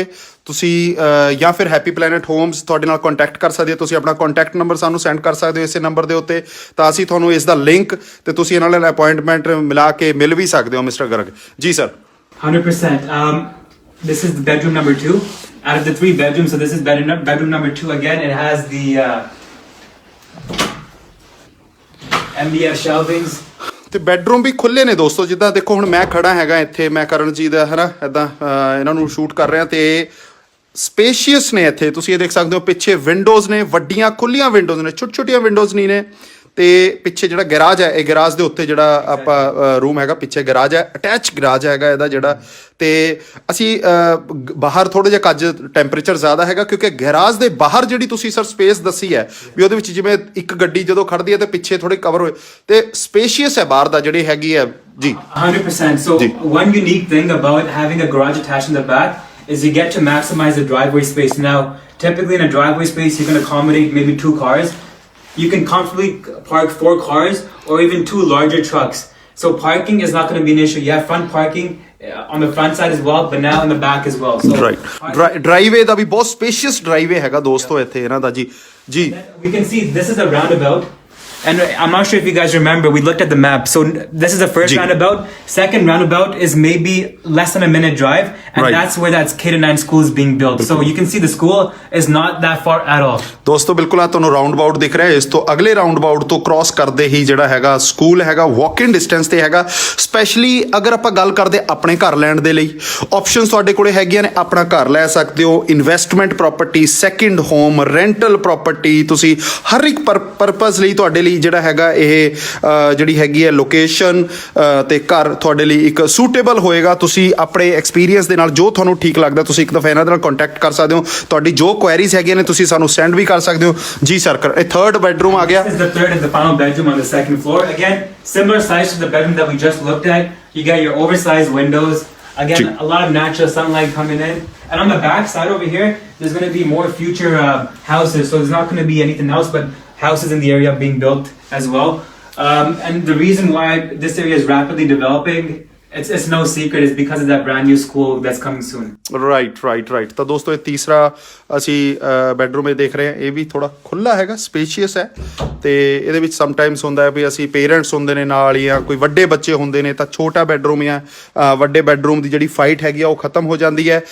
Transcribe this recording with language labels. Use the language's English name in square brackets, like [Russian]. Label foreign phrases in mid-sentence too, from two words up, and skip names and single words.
[Punjabi] ਤੁਸੀਂ ਜਾਂ ਫਿਰ ਹੈਪੀ ਪਲੈਨਟ ਹੋਮਸ ਤੁਹਾਡੇ ਨਾਲ ਕੰਟੈਕਟ ਕਰ ਸਕਦੇ ਹੋ। ਤੁਸੀਂ ਆਪਣਾ [English] contact number [Punjabi] ਸਾਨੂੰ ਸੈਂਡ ਕਰ ਸਕਦੇ ਹੋ ਇਸੇ ਨੰਬਰ ਦੇ ਉੱਤੇ, ਤਾਂ ਅਸੀਂ ਤੁਹਾਨੂੰ ਇਸ ਦਾ ਲਿੰਕ ਤੇ ਤੁਸੀਂ ਇਹਨਾਂ ਨਾਲ ਅਪਾਇੰਟਮੈਂਟ ਮਿਲਾ ਕੇ ਮਿਲ ਵੀ ਸਕਦੇ ਹੋ ਮਿਸਟਰ ਗਰਗ ਜੀ। ਸਰ [English] 100%. This is the bedroom number 2 out of the 3 bedrooms. So this is bedroom number 2 again. It has the MDF shelvings. [Punjabi] ਤੇ ਬੈਡਰੂਮ ਵੀ ਖੁੱਲੇ ਨੇ ਦੋਸਤੋ, ਜਿੱਦਾਂ ਦੇਖੋ ਹੁਣ ਮੈਂ ਖੜਾ ਹੈਗਾ ਇੱਥੇ, ਮੈਂ ਕਰਨ ਜੀ ਦਾ ਹੈ ਨਾ ਇੱਦਾਂ ਇਹਨਾਂ ਨੂੰ ਸ਼ੂਟ ਕਰ ਰਿਹਾ, ਤੇ ਸਪੇਸ਼ੀਅਸ ਨੇ ਇੱਥੇ। ਤੁਸੀਂ ਇਹ ਦੇਖ ਸਕਦੇ ਹੋ ਪਿੱਛੇ ਵਿੰਡੋਜ਼ ਨੇ, ਵੱਡੀਆਂ ਖੁੱਲੀਆਂ ਵਿੰਡੋਜ਼ ਨੇ, ਛੋਟੀ ਛੋਟੀਆਂ ਵਿੰਡੋਜ਼ ਨਹੀਂ ਨੇ। ਤੇ ਪਿੱਛੇ ਜਿਹੜਾ ਗੈਰਾਜ ਹੈ, ਇਹ ਗੈਰਾਜ ਦੇ ਉੱਤੇ ਜਿਹੜਾ ਆਪਾਂ ਰੂਮ ਹੈਗਾ, ਪਿੱਛੇ ਗੈਰਾਜ ਹੈ, [English] attach garage [Punjabi] ਹੈਗਾ ਇਹਦਾ ਜਿਹੜਾ। ਤੇ ਅਸੀਂ ਬਾਹਰ ਥੋੜ੍ਹਾ ਜਿਹਾ ਕੱਜ ਟੈਂਪਰੇਚਰ ਜ਼ਿਆਦਾ ਹੈਗਾ, ਕਿਉਂਕਿ ਗੈਰਾਜ ਦੇ ਬਾਹਰ ਜਿਹੜੀ ਤੁਸੀਂ ਸਰ ਸਪੇਸ ਦੱਸੀ ਹੈ ਵੀ ਉਹਦੇ ਵਿੱਚ ਜਿਵੇਂ ਇੱਕ ਗੱਡੀ ਜਦੋਂ ਖੜਦੀ ਹੈ ਤੇ ਪਿੱਛੇ ਥੋੜੇ ਕਵਰ ਹੋਏ, ਤੇ ਸਪੇਸ਼ੀਅਸ ਹੈ ਬਾਹਰ ਦਾ ਜਿਹੜੀ ਹੈਗੀ ਹੈ ਜੀ। [English] 100%. So one unique thing about having a garage attached in the back is you get to maximize the driveway space. Now, typically in a driveway space, you can accommodate maybe 2 cars. You can comfortably park 4 cars or even 2 larger trucks. So parking is not going to be an issue. You have front parking on the front side as well, but now in the back as well. So [Punjabi] ਡਰਾਈਵੇ ਦਾ ਵੀ ਬਹੁਤ ਸਪੇਸ਼ੀਅਸ ਡਰਾਈਵੇ ਹੈਗਾ ਦੋਸਤੋ ਇੱਥੇ ਇਹਨਾਂ ਦਾ ਜੀ। [English] we can see this is a roundabout. And I'm not sure if you guys remember, we looked at the map. So this is the first roundabout. Second roundabout is maybe less than a minute drive. And that's where that K-9 school is being built. So you can see the school is not that far at all. [Punjabi] ਦੋਸਤੋ ਬਿਲਕੁਲ ਆ ਤੁਹਾਨੂੰ ਰਾਉਂਡਬਾਊਟ ਦਿਖ ਰਿਹਾ, ਇਸ ਤੋਂ ਅਗਲੇ ਰਾਉਂਡਬਾਊਟ ਤੋਂ ਕ੍ਰਾਸ ਕਰਦੇ ਹੀ ਜਿਹੜਾ ਹੈਗਾ ਸਕੂਲ ਹੈਗਾ, [English] walk in distance [Punjabi] ਤੇ ਹੈਗਾ। ਸਪੈਸ਼ਲੀ ਅਗਰ ਆਪਾਂ ਗੱਲ ਕਰਦੇ ਆਪਣੇ ਘਰ ਲੈਣ ਦੇ ਲਈ, ਆਪਸ਼ਨਸ ਤੁਹਾਡੇ ਕੋਲੇ ਹੈਗੀਆਂ ਨੇ। ਆਪਣਾ ਘਰ ਲੈ ਸਕਦੇ ਹੋ, [English] investment property, second home, rental property, [Punjabi] ਤੁਸੀਂ ਹਰ ਇੱਕ ਪਰਪਸ ਲਈ ਤੁਹਾਡੇ ਲਈ ਜਿਹੜਾ ਹੈਗਾ ਇਹ ਜਿਹੜੀ ਹੈਗੀ ਹੈ ਲੋਕੇਸ਼ਨ ਤੇ ਘਰ ਤੁਹਾਡੇ ਲਈ ਇੱਕ ਸੂਟੇਬਲ ਹੋਏਗਾ। ਤੁਸੀਂ ਆਪਣੇ ਐਕਸਪੀਰੀਅੰਸ ਦੇ ਨਾਲ ਜੋ ਤੁਹਾਨੂੰ ਠੀਕ ਲੱਗਦਾ ਤੁਸੀਂ ਇੱਕ ਦਫਾ ਇਹਨਾਂ ਦੇ ਨਾਲ ਕੰਟੈਕਟ ਕਰ ਸਕਦੇ ਹੋ। ਤੁਹਾਡੀ ਜੋ ਕੁਐਰੀਜ਼ ਹੈਗੀਆਂ ਨੇ ਤੁਸੀਂ ਸਾਨੂੰ ਸੈਂਡ ਵੀ ਕਰ ਸਕਦੇ ਹੋ ਜੀ। ਸਰ ਇਹ 3rd ਬੈਡਰੂਮ ਆ ਗਿਆ। [English] This is the 3rd and the final bedroom on the 2nd floor. Again, similar size to the bedroom that we just looked at. You got your oversized windows. Again, a lot of natural sunlight coming in. And on the back side over here, there's going to be more future houses. So there's not going to be anything else but houses in the area being built as well. And the reason why this area is rapidly developing, it's no secret, is because of that brand new school that's coming soon. [Punjabi] ਰਾਈਟ। ਤਾਂ ਦੋਸਤੋ ਇਹ ਤੀਸਰਾ ਅਸੀਂ ਬੈਡਰੂਮ ਇਹ ਦੇਖ ਰਹੇ ਹਾਂ, ਇਹ ਵੀ ਥੋੜਾ ਖੁੱਲਾ ਹੈਗਾ, ਸਪੇਸ਼ੀਅਸ ਹੈ। ਤੇ ਇਹਦੇ ਵਿੱਚ ਸਮਟਾਈਮਸ ਹੁੰਦਾ ਹੈ ਵੀ ਅਸੀਂ ਪੇਰੈਂਟਸ ਹੁੰਦੇ ਨੇ ਨਾਲ, ਜਾਂ ਕੋਈ ਵੱਡੇ ਬੱਚੇ ਹੁੰਦੇ ਨੇ, ਤਾਂ ਛੋਟਾ ਬੈਡਰੂਮ ਜਾਂ ਵੱਡੇ ਬੈਡਰੂਮ ਦੀ ਜਿਹੜੀ ਫਾਈਟ ਹੈਗੀ ਆ ਉਹ ਖਤਮ ਹੋ ਜਾਂਦੀ ਹੈ।